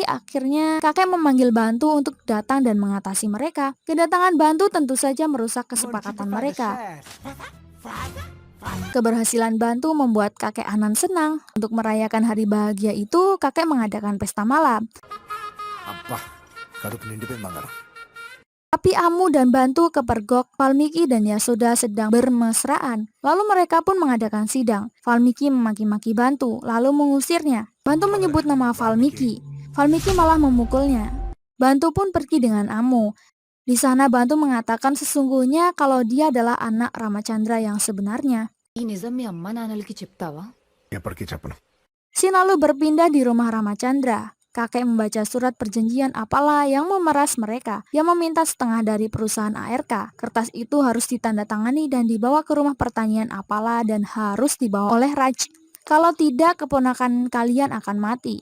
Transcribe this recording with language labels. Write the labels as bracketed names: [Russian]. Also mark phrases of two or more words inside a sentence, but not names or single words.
[Indonesian] Akhirnya kakek memanggil Bantu untuk datang dan mengatasi mereka. Kedatangan Bantu tentu saja merusak kesepakatan mereka. Keberhasilan Bantu membuat kakek Anand senang. Untuk merayakan hari bahagia itu, kakek mengadakan pesta malam. [Telugu] అబ్బా కడుపు నిండిపోయింది బంగారం. [Indonesian] Tapi Amu dan Bantu kepergok Valmiki dan Yasoda sedang bermesraan. Lalu mereka pun mengadakan sidang. Valmiki memaki-maki Bantu, lalu mengusirnya. Bantu menyebut nama Valmiki. Valmiki malah memukulnya. Bantu pun pergi dengan Amu. Di sana Bantu mengatakan sesungguhnya kalau dia adalah anak Ramachandra yang sebenarnya. [Telugu] ఈ నిజం మీ అమ్మ నాన్నలకి చెప్తావా? ఎప్పటికీ చెప్పను. [Indonesian] Sin lalu berpindah di rumah Ramachandra. Kakek membaca surat perjanjian apalah yang memeras mereka. Dia meminta setengah dari perusahaan ARK. Kertas itu harus ditandatangani dan dibawa ke rumah pertanian apalah dan harus dibawa oleh Raj. Kalau tidak, keponakan kalian akan mati.